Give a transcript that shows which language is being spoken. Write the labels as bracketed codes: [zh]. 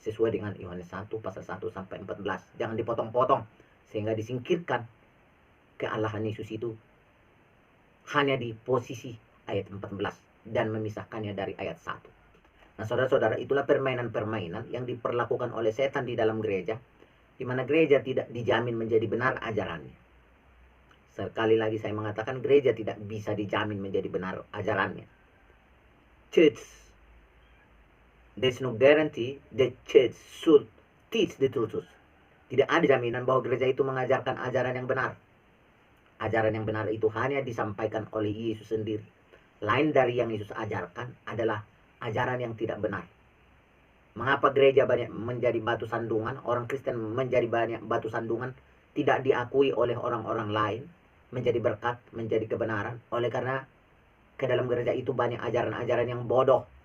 [id] Sesuai dengan Yohanes 1 pasal 1 sampai 14. Jangan dipotong-potong sehingga disingkirkan kealahan Yesus itu hanya di posisi ayat 14 dan memisahkannya dari ayat 1. Nah, saudara-saudara, itulah permainan-permainan yang diperlakukan oleh setan di dalam gereja, di mana gereja tidak dijamin menjadi benar ajarannya. Sekali lagi saya mengatakan gereja tidak bisa dijamin menjadi benar ajarannya. [en] Church, there's no guarantee that church should teach the truth. [id] Tidak ada jaminan bahwa gereja itu mengajarkan ajaran yang benar. Ajaran yang benar itu hanya disampaikan oleh Yesus sendiri. Lain dari yang Yesus ajarkan adalah ajaran yang tidak benar. Mengapa gereja banyak menjadi batu sandungan, orang Kristen menjadi banyak batu sandungan, tidak diakui oleh orang-orang lain, menjadi berkat, menjadi kebenaran, oleh karena ke dalam gereja itu banyak ajaran-ajaran yang bodoh.